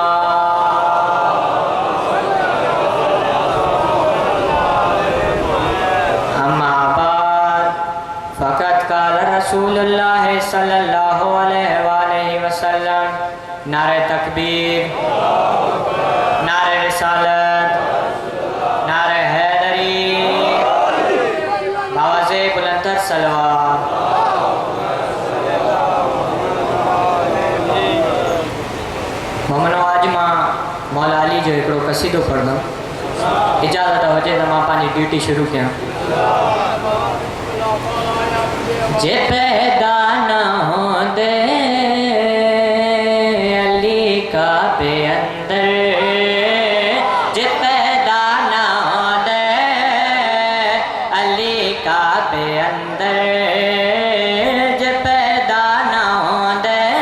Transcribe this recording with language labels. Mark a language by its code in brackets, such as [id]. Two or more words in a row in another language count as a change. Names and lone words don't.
[ar] أما بعد فقد قال رسول الله صلى الله عليه وسلم [ur] نعرۂ تکبیر، نعرۂ رسالت، نعرۂ حیدری، آوازِ بلندر سلوار. [sd] मोमनो आज मां मौला अली जो हिकिड़ो कसीदो पढ़ंदुमि, इजाज़त हुजे त मां पंहिंजी ड्यूटी शुरू कयां। [pa] ਜੇ ਪੈਦਾ ਨਾ ਹੋਂਦੇ ਅਲੀ ਕਾਬੇ ਅੰਦਰ, ਜੇ ਪੈਦਾ ਨਾ ਹੋਂਦੇ ਅਲੀ ਕਾਬੇ ਅੰਦਰ, ਜੇ ਪੈਦਾ ਨਾ ਹੋਂਦੇ